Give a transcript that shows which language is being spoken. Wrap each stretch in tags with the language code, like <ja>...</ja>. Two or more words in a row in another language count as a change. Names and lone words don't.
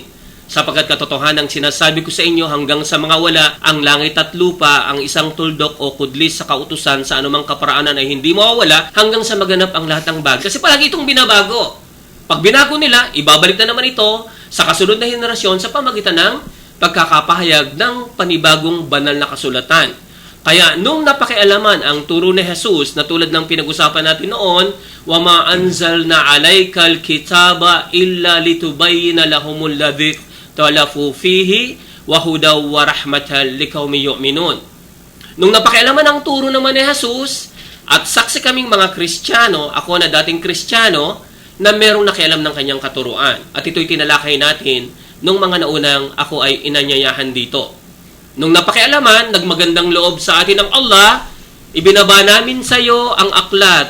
<tl>Sapagkat katotohanan ang sinasabi ko sa inyo hanggang sa mga wala, ang langit at lupa, ang isang tuldok o kudlis sa kautusan sa anumang kaparaanan ay hindi mawawala hanggang sa maganap ang lahat ng bagay. Kasi palagi itong binabago. Pag binago nila, ibabalik na naman ito sa kasunod na henerasyon sa pamagitan ng pagkakapahayag ng panibagong banal na kasulatan. Kaya nung napakialaman ang turo ni Jesus na tulad ng pinag-usapan natin noon,</tl> <ar>وَمَا أَنزَلْنَا عَلَيْكَ الْكِتَابَ إِلَّا لِتُبَيِّنَ لَهُمُ الَّذِي اخْتَلَفُوا فِيهِ وَهُدًى وَرَحْمَةً لِقَوْمٍ يُؤْمِنُونَ.</ar> <tl>Nung napakialaman ang turo naman ni Jesus, at saksi kaming mga Kristiyano, ako na dating Kristiyano, na merong nakialam ng kanyang katuruan. At ito'y tinalakay natin nung mga naunang ako ay inanyayahan dito. Nung napakialaman, nagmagandang loob sa atin ng Allah, ibinaba namin sa iyo ang aklat.</tl>